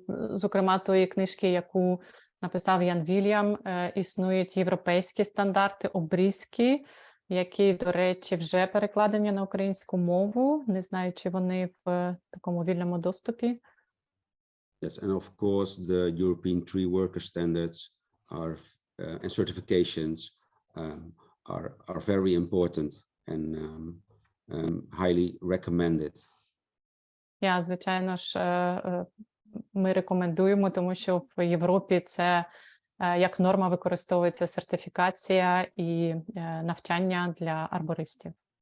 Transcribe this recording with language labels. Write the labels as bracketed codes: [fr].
[uk] Зокрема, тої книжки, яку написав Ян Вільям, існують європейські стандарти обрізки, які, до речі, вже перекладені на українську мову. Не знаю, чи вони в такому вільному доступі. [en] Yes, and of course, the European tree worker standards and certifications are very important and highly recommended. [uk] Звичайно ж, ми рекомендуємо, тому що в Європі це як норма використовується сертифікація і навчання для арбористів.